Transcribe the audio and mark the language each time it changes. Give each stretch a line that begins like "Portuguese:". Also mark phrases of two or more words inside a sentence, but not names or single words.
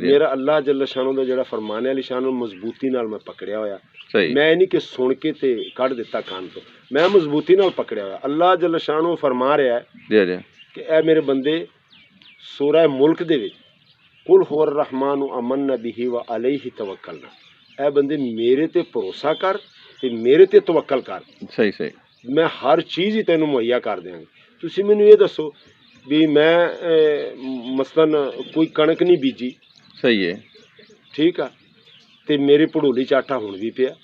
Punjabi: ਮੇਰਾ ਅੱਲਾਹ ਜੱਲ ਸ਼ਾਨੋ ਦਾ ਜਿਹੜਾ ਫਰਮਾਨੇ ਵਾਲੀ ਸ਼ਾਨ ਨੂੰ ਮਜ਼ਬੂਤੀ ਨਾਲ ਮੈਂ ਪਕੜਿਆ ਹੋਇਆ। ਸਹੀ। ਮੈਂ ਨਹੀਂ ਕਿ ਸੁਣ ਕੇ ਤੇ ਕੱਢ ਦਿੱਤਾ ਕੰਨ ਤੋਂ, ਮੈਂ ਮਜ਼ਬੂਤੀ ਨਾਲ ਪਕੜਿਆ ਹੋਇਆ। ਅੱਲਾਹ ਜੱਲ ਸ਼ਾਨੋ ਫਰਮਾ ਰਿਹਾ ਹੈ ਜੀ ਜੀ। ਕਿ ਇਹ ਮੇਰੇ ਬੰਦੇ ਸੂਰਾ ਮੁਲਕ ਦੇ ਵਿੱਚ
Arabic: قل هو الرحمن آمنا به وعليه توكلنا,
Punjabi: ਇਹ ਬੰਦੇ ਮੇਰੇ ਤੇ ਭਰੋਸਾ ਕਰ ਤੇ ਮੇਰੇ ਤੇ ਤਵੱਕਲ ਕਰ, ਸਹੀ ਸਹੀ। ਮੈਂ ਹਰ ਚੀਜ਼ ਹੀ ਤੈਨੂੰ ਮੁਹੱਈਆ ਕਰ ਦਿਆਂਗਾ। ਤੁਸੀਂ ਮੈਨੂੰ ਇਹ ਦੱਸੋ ਵੀ ਮੈਂ ਮਸਲਨ ਕੋਈ ਕਣਕ ਨਹੀਂ ਬੀਜੀ, ਸਹੀ ਹੈ। ਠੀਕ ਆ, ਤੇ ਮੇਰੇ ਭੜੋਲੀ ਚ ਆਟਾ ਹੁਣ ਵੀ ਪਿਆ।